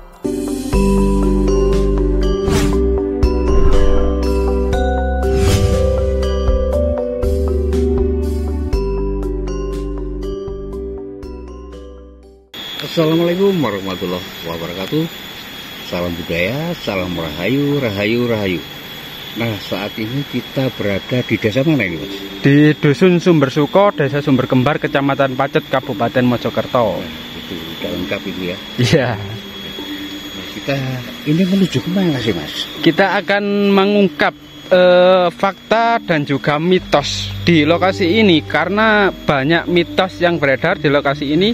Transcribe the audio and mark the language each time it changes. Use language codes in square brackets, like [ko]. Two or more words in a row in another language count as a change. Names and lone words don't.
[ar] السلام عليكم ورحمة الله وبركاته. [id] Salam budaya, salam rahayu, rahayu, rahayu. Nah, saat ini kita berada di desa mana ini, Mas? Di Dusun Sumber Suko, Desa Sumber Kembar, Kecamatan Pacet, Kabupaten Mojokerto. Nah, itu udah lengkap itu ya. Iya. Nah, kita ini menuju kemana sih, Mas? Kita akan mengungkap fakta dan juga mitos di lokasi ini, karena banyak mitos yang beredar di lokasi ini.